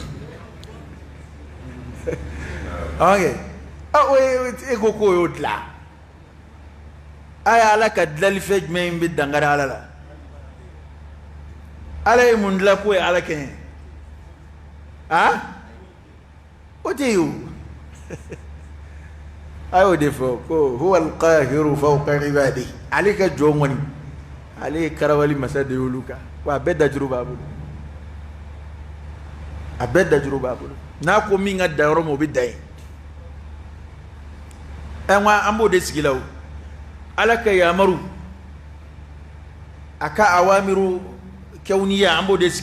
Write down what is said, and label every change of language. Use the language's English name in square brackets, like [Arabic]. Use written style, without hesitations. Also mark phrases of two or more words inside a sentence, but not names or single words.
[Bambara] e ko k'o y'o dilan a ye ala ka dilanlifɛn jumɛn bɛ dankari ala la ala ye mun dilan k'o ye ala kɛ o tɛ ye o a y'o de fɔ ko [Arabic] هو القاهر فوق عباده [Bambara] ale ka jɔn kɔni ale ye karawali masa de y'olu kan wa a bɛɛ dajuru b'a bolo a bɛɛ dajuru b'a bolo n'a ko min ka dan yɔrɔ min o bɛ dan yen nka an b'o de sigi la o ala ka yamaru a ka [Arabic] أوامر كونية [Bambara] an b'o de sigi